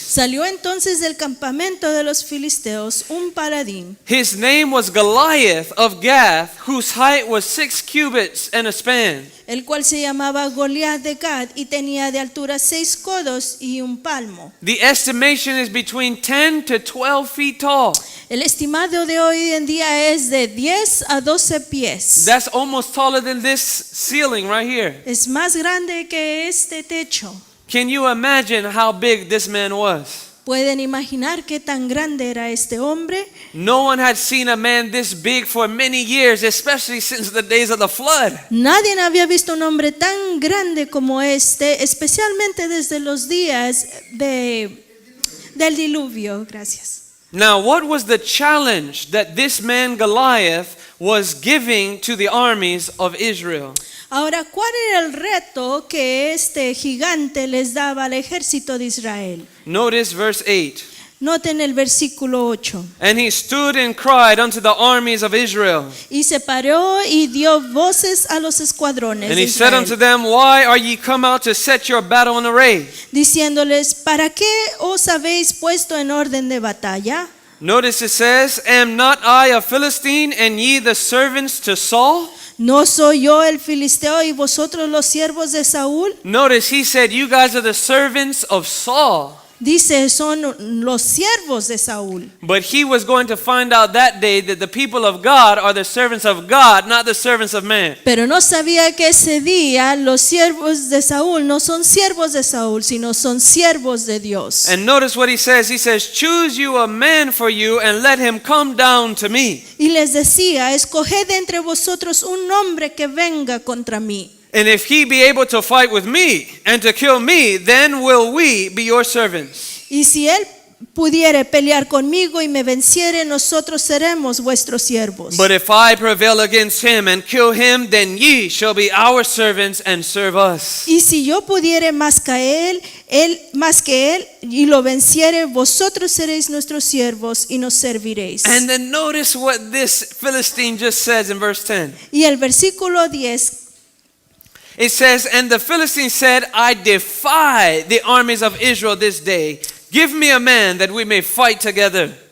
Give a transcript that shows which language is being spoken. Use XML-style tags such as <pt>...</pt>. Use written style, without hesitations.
<es>Salió entonces del campamento de los filisteos un paladín,</es> <en>His name was Goliath of Gath, whose height was 6 cubits and a span.</en> <es>el cual se llamaba Goliat de Gad y tenía de altura 6 codos y un palmo.</es> <en>The estimation is between 10 to 12 feet tall.</en> <es>El estimado de hoy en día es de 10 a 12 pies.</es> <en>That's almost taller than this ceiling right here.</en> <es>Es más grande que este techo.</es> <en>Can you imagine how big this man was?</en> <es>¿Pueden imaginar qué tan grande era este hombre?</es> <en>No one had seen a man this big for many years, especially since the days of the flood.</en> <es>Nadie había visto un hombre tan grande como este, especialmente desde los días del diluvio. Gracias.</es> <en>Now, what was the challenge that this man Goliath was giving to the armies of Israel?</en> <es>Ahora, ¿cuál era el reto que este gigante les daba al ejército de Israel?</es> <en>Notice verse 8.</en> <es>Noten el versículo 8.</es> <en>And he stood and cried unto the armies of Israel.</en> <es>Y se paró y dio voces a los escuadrones</es> <en>And</en> <es>de</es> <en>he said unto</en> <es>Israel,</es> <en>them, Why are ye come out to set your battle in array?</en> <es>diciéndoles, ¿para qué os habéis puesto en orden de batalla?</es> <en>Notice it says, Am not I a Philistine, and ye the servants to Saul?</en> <es>¿No soy yo el filisteo y vosotros los siervos de Saúl?</es> <en>Notice he said, You guys are the servants of Saul.</en> <es>Dice, son los siervos de Saúl.</es> <en>But he was going to find out that day that the people of God are the servants of God, not the servants of man.</en> <es>Pero no sabía que ese día los siervos de Saúl no son siervos de Saúl, sino son siervos de Dios.</es> <en>And notice what he says. He says, Choose you a man for you and let him come down to me.</en> <es>Y les decía, escoged entre vosotros un hombre que venga contra mí.</es> <en>And if he be able to fight with me and to kill me, then will we be your servants.</en> <es>Y si él pudiere pelear conmigo y me venciere, nosotros seremos vuestros siervos.</es> <en>But if I prevail against him and kill him, then ye shall be our servants and serve us.</en> <es>Y si yo pudiere más que él y lo venciere, vosotros seréis nuestros siervos y nos serviréis.</es> <en>And then notice what this Philistine just says in verse 10.</en> <es>Y el versículo 10</es> <en>It says, And the Philistine said, I defy the armies of Israel this day. Give me a man that we may fight together.</en>